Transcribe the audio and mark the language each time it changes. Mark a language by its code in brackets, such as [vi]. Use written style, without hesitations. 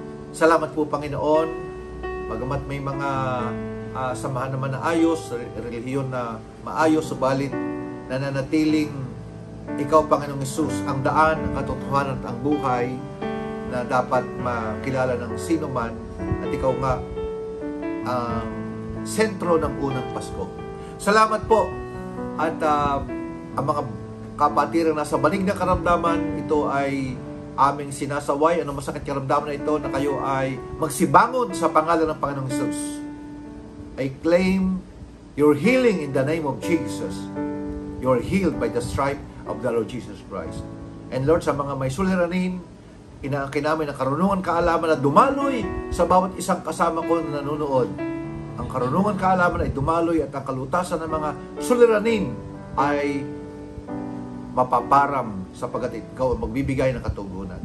[tl] Salamat po, Panginoon, bagamat may mga samahan naman na ayos, relihiyon na maayos, subalit nananatiling ikaw, Panginoong Hesus, ang daan, ang katotohanan at ang buhay na dapat makilala ng sino man, at ikaw nga ang sentro ng unang Pasko. Salamat po. At ang mga kapatiran na sa banig ng karamdaman, ito ay aming sinasaway, anong masakit karamdaman na ito, na kayo ay magsibangon sa pangalan ng Panginoong Hesus. [en] I claim your healing in the name of Jesus. You're healed by the stripe of the Lord Jesus Christ. And Lord, [tl] sa mga may suliranin, inaangkin namin ang karunungan, kaalaman na dumaloy sa bawat isang kasama ko na nanonood. Ang karunungan, kaalaman ay dumaloy, at ang kalutasan ng mga suliranin ay mapaparam sapagat ikaw ang magbibigay ng katugunan.